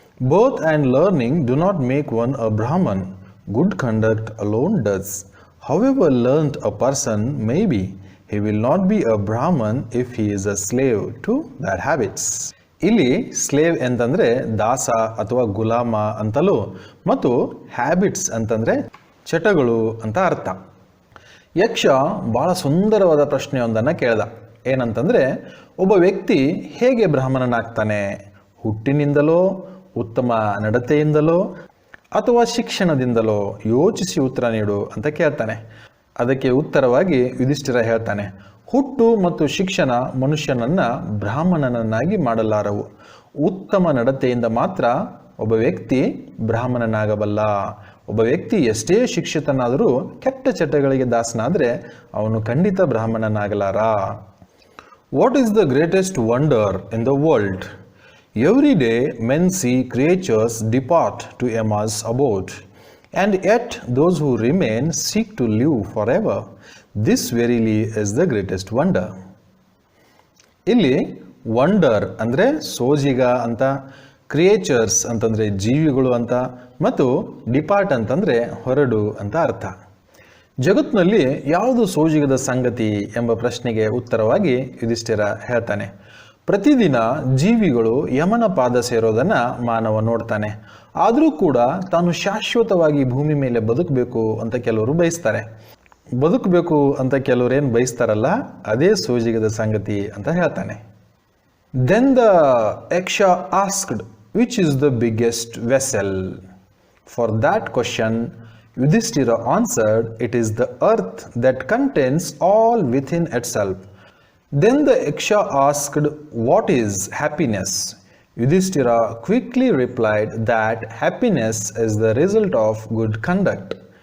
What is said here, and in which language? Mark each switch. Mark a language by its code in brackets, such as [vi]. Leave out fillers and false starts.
[en] Birth and learning do not make one a Brahman. Good conduct alone does. However learned a person may be, he will not be a Brahman if he is a slave to their habits. [kn] ಇಲ್ಲಿ slave ಅಂತಂದರೆ ದಾಸ ಅಥವಾ ಗುಲಾಮ ಅಂತಲೂ ಮತ್ತು habits ಅಂತಂದರೆ ಚಟಗಳು ಅಂತ ಅರ್ಥ. ಯಕ್ಷ ಭಾಳ ಸುಂದರವಾದ ಪ್ರಶ್ನೆಯೊಂದನ್ನು ಕೇಳ್ದ. ಏನಂತಂದರೆ, ಒಬ್ಬ ವ್ಯಕ್ತಿ ಹೇಗೆ ಬ್ರಾಹ್ಮಣನಾಗ್ತಾನೆ? ಹುಟ್ಟಿನಿಂದಲೋ, ಉತ್ತಮ ನಡತೆಯಿಂದಲೋ ಅಥವಾ ಶಿಕ್ಷಣದಿಂದಲೋ? ಯೋಚಿಸಿ ಉತ್ತರ ನೀಡು ಅಂತ ಕೇಳ್ತಾನೆ. ಅದಕ್ಕೆ ಉತ್ತರವಾಗಿ ಯುಧಿಷ್ಠಿರ ಹೇಳ್ತಾನೆ, ಹುಟ್ಟು ಮತ್ತು ಶಿಕ್ಷಣ ಮನುಷ್ಯನನ್ನು ಬ್ರಾಹ್ಮಣನನ್ನಾಗಿ ಮಾಡಲಾರವು. ಉತ್ತಮ ನಡತೆಯಿಂದ ಮಾತ್ರ ಒಬ್ಬ ವ್ಯಕ್ತಿ ಬ್ರಾಹ್ಮಣನಾಗಬಲ್ಲ. ಒಬ್ಬ ವ್ಯಕ್ತಿ ಎಷ್ಟೇ ಶಿಕ್ಷಿತನಾದರೂ ಕೆಟ್ಟ ಚಟಗಳಿಗೆ ದಾಸನಾದರೆ ಅವನು ಖಂಡಿತ ಬ್ರಾಹ್ಮಣನಾಗಲಾರ. [en] What is the greatest wonder in the world? Every day men see creatures depart to Emma's abode, and yet those who remain seek to live forever. This verily is the greatest wonder. [kn] ಇಲ್ಲಿ wonder ಅಂದರೆ ಸೋಜಿಗ ಅಂತ, creatures ಅಂತಂದರೆ ಜೀವಿಗಳು ಅಂತ ಮತ್ತು depart ಅಂತಂದರೆ ಹೊರಡು ಅಂತ ಅರ್ಥ. ಜಗತ್ತಿನಲ್ಲಿ ಯಾವುದು ಸೋಜಿಗದ ಸಂಗತಿ ಎಂಬ ಪ್ರಶ್ನೆಗೆ ಉತ್ತರವಾಗಿ ಯುಧಿಷ್ಠಿರ ಹೇಳ್ತಾನೆ, ಪ್ರತಿದಿನ ಜೀವಿಗಳು ಯಮನ ಪಾದ ಸೇರೋದನ್ನು ಮಾನವ ನೋಡ್ತಾನೆ. ಆದರೂ ಕೂಡ ತಾನು ಶಾಶ್ವತವಾಗಿ ಭೂಮಿ ಮೇಲೆ ಬದುಕಬೇಕು ಅಂತ ಕೆಲವರು ಬಯಸ್ತಾರೆ. ಬದುಕಬೇಕು ಅಂತ ಕೆಲವರೇನು ಬಯಸ್ತಾರಲ್ಲ, ಅದೇ ಸೋಜಿಗದ ಸಂಗತಿ ಅಂತ ಹೇಳ್ತಾನೆ. [en] Then the Yaksha asked, which is the biggest vessel? For that question Yudhishthira answered, it is the earth that contains all within itself. Then the Yaksha asked, what is happiness? Yudhishthira quickly replied that happiness is the result of good conduct.